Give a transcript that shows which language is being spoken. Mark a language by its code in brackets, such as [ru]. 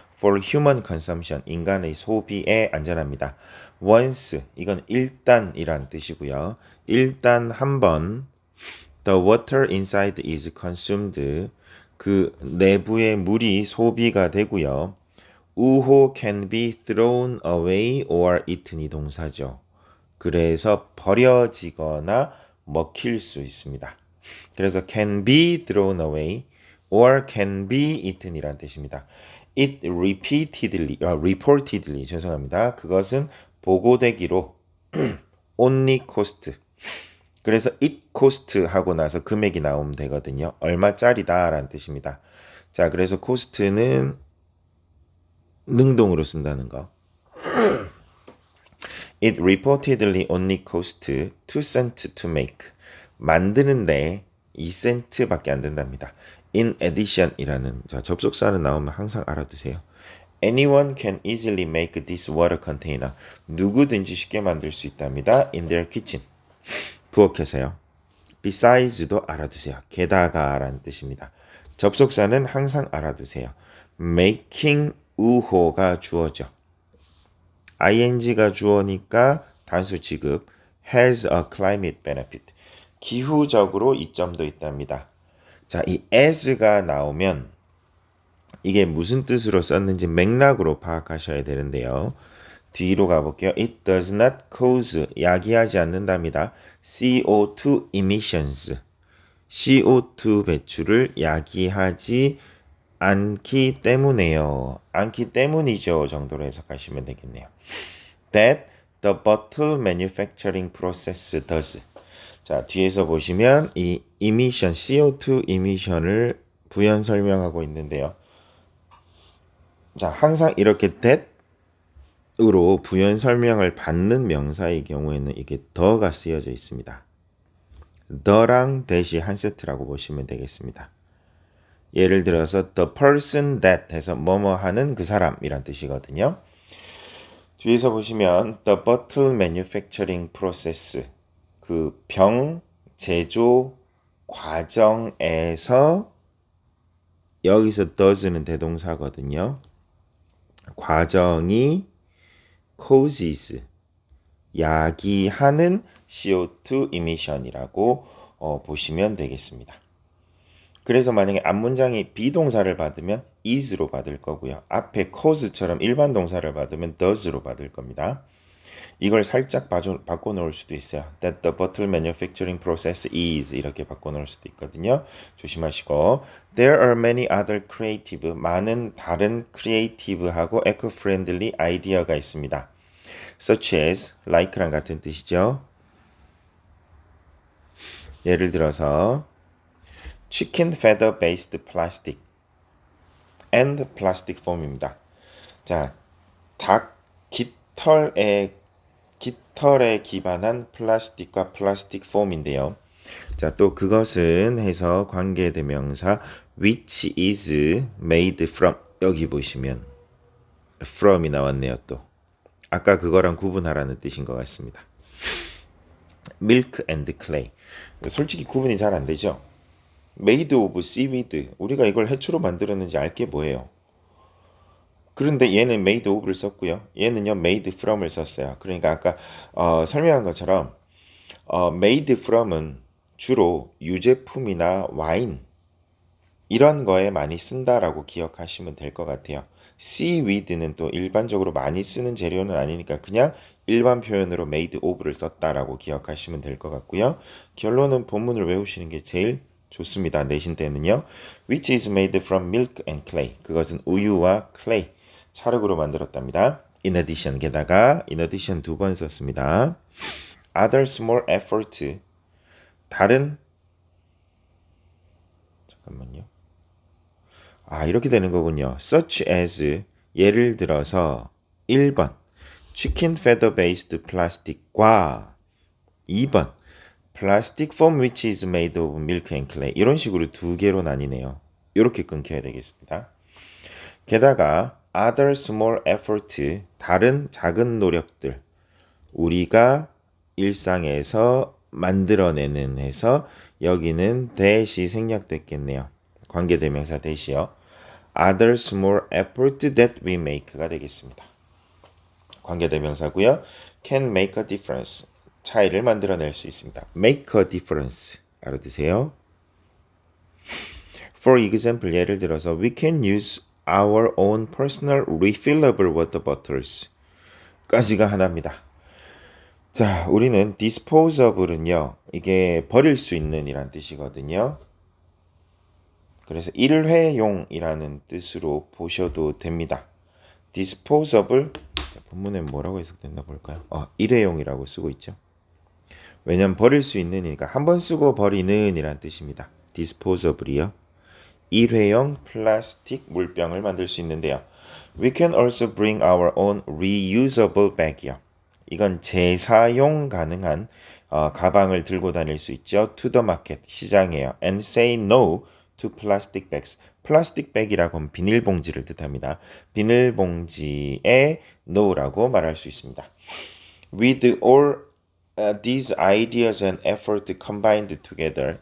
[en] for human consumption [ko] 인간의 소비에 안전합니다. once 이건 일단이란 뜻이고요. 일단 한번 [en] The water inside is consumed. [ko] 그 내부의 물이 소비가 되고요. [en] 우호 can be thrown away or eaten이 동사죠. [ko] 그래서 버려지거나 먹힐 수 있습니다. 그래서 [en] can be thrown away or can be eaten이란 뜻입니다. It reportedly [ko] 죄송합니다. 그것은 보고되기로 [en] only cost. [ko] 그래서 [en] it cost [ko] 하고 나서 금액이 나오면 되거든요. 얼마짜리다 라는 뜻입니다. 자, 그래서 cost는 능동으로 쓴다는 거. [en] It reportedly only cost 2 cents to make. [ko] 만드는데 2센트밖에 안 된답니다. [en] In addition이라는 [ko] 접속사는 나오면 항상 알아두세요. [en] Anyone can easily make this water container. [ko] 누구든지 쉽게 만들 수 있답니다. [en] In their kitchen. [ko] 부엌에서요. Besides,도 알아두세요. 게다가라는 뜻입니다. 접속사는 항상 알아두세요. Making 우호가 주어죠. ing가 주어니까 단수 지급. [en] Has a climate benefit. [ko] 기후적으로 이점도 있답니다. 자, 이 as가 나오면 이게 무슨 뜻으로 썼는지 맥락으로 파악하셔야 되는데요. 뒤로 가볼게요. [en] It does not cause, [ko] 야기하지 않는답니다. CO2 emissions, CO2 배출을 야기하지 않기 때문에요. 않기 때문이죠 정도로 해석하시면 되겠네요. [en] That the bottle manufacturing process does. [ko] 자, 뒤에서 보시면 이 emission, CO2 emission을 부연 설명하고 있는데요. 자, 항상 이렇게 that으로 부연 설명을 받는 명사의 경우에는 이게 the가 쓰여져 있습니다. the랑 that이 한 세트라고 보시면 되겠습니다. 예를 들어서 [en] the person that [ko] 해서 뭐뭐 하는 그 사람이란 뜻이거든요. 뒤에서 보시면 [en] the bottle manufacturing process, [ko] 그 병 제조 과정에서, 여기서 does는 대동사거든요. 과정이 causes, 야기하는 CO2 emission이라고 보시면 되겠습니다. 그래서 만약에 앞문장이 비동사를 받으면 is로 받을 거고요. 앞에 cause처럼 일반 동사를 받으면 does로 받을 겁니다. 이걸 살짝 바꿔놓을 수도 있어요. [en] That the bottle manufacturing process is [ko] 이렇게 바꿔놓을 수도 있거든요. 조심하시고 [en] There are many other creative, [ko] 많은 다른 creative하고 eco-friendly 아이디어가 있습니다. Such as, like랑 같은 뜻이죠. 예를 들어서 [en] chicken feather based plastic and plastic foam입니다. [ko] 자, 닭 깃털에 기반한 플라스틱과 플라스틱 폼인데요. 자, 또 그것은 해서 관계대명사 [en] which is made from, [ko] 여기 보시면 from이 나왔네요. 또 아까 그거랑 구분하라는 뜻인 것 같습니다. milk and clay, 솔직히 구분이 잘 안 되죠. made of seaweed, 우리가 이걸 해초로 만들었는지 알게 뭐예요. 그런데 얘는 made of를 썼고요. 얘는요 made from을 썼어요. 그러니까 아까 설명한 것처럼 made from은 주로 유제품이나 와인 이런 거에 많이 쓴다라고 기억하시면 될 것 같아요. seaweed는 또 일반적으로 많이 쓰는 재료는 아니니까 그냥 일반 표현으로 made of를 썼다라고 기억하시면 될 것 같고요. 결론은 본문을 외우시는 게 제일 좋습니다. 내신 때는요. [en] Which is made from milk and clay. [ko] 그것은 우유와 clay, 찰흙으로 만들었답니다. In addition, 게다가 in addition 2번 썼습니다. [en] Other small effort, [ko] 다른, 잠깐만요. 이렇게 되는 거군요. Such as, 예를 들어서 1번 chicken feather based plastic과 2번 plastic foam which is made of milk and clay, 이런 식으로 두 개로 나뉘네요. 이렇게 끊겨야 되겠습니다. 게다가 [en] other small effort, [ko] 다른 작은 노력들, 우리가 일상에서 만들어내는 해서 여기는 that이 생략됐겠네요. 관계대명사 that이요. [en] other small effort that we make [ko] 가 되겠습니다. 관계대명사고요. [en] can make a difference, [ko] 차이를 만들어낼 수 있습니다. make a difference, 알아두세요. [en] For example, [ko] 예를 들어서 [en] we can use our own personal refillable water bottles [ko] 까지가 하나입니다. 자, 우리는 disposable은요, 이게 버릴 수 있는 이란 뜻이거든요. 그래서 일회용이라는 뜻으로 보셔도 됩니다. disposable, 본문에 뭐라고 해석됐나 볼까요? 일회용이라고 쓰고 있죠. 왜냐면 버릴 수 있는이니까 한 번 쓰고 버리는 이란 뜻입니다. disposable이요. 일회용 플라스틱 물병을 만들 수 있는데요. [en] We can also bring our own reusable bag이요. [ko] 이건 재사용 가능한 가방을 들고 다닐 수 있죠. [en] To the market, [ko] 시장에요. [en] And say no to plastic bags. [ko] 플라스틱 백이라고 하면 비닐봉지를 뜻합니다. 비닐봉지에 no라고 말할 수 있습니다. [en] With all these ideas and effort combined together.